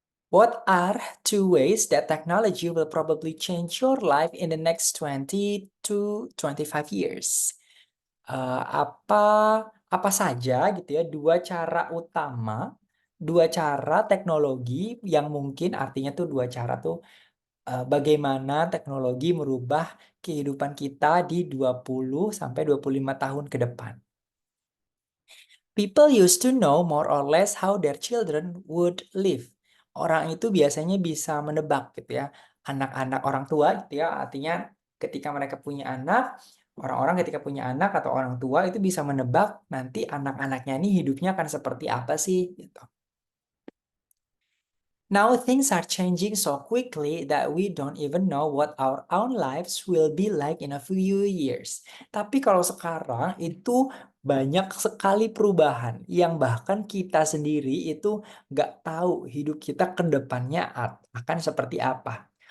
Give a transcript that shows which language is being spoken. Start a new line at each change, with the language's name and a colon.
English: What are two ways that technology will probably change your life in the next 20 to 25 years?
Indonesian: Apa saja gitu ya dua cara utama, dua cara teknologi yang mungkin, artinya tuh dua cara tuh bagaimana teknologi merubah kehidupan kita di 20 sampai 25 tahun ke depan.
English: People used to know more or less how their children would live.
Indonesian: Orang itu biasanya bisa menebak gitu ya, anak-anak orang tua gitu ya, artinya ketika mereka punya anak, orang-orang ketika punya anak atau orang tua itu bisa menebak nanti anak-anaknya ini hidupnya akan seperti apa sih gitu.
English: Now things are changing so quickly that we don't even know what our own lives will be like in a few years.
Indonesian: Tapi kalau sekarang itu banyak sekali perubahan yang bahkan kita sendiri itu nggak tahu hidup kita ke depannya akan seperti apa.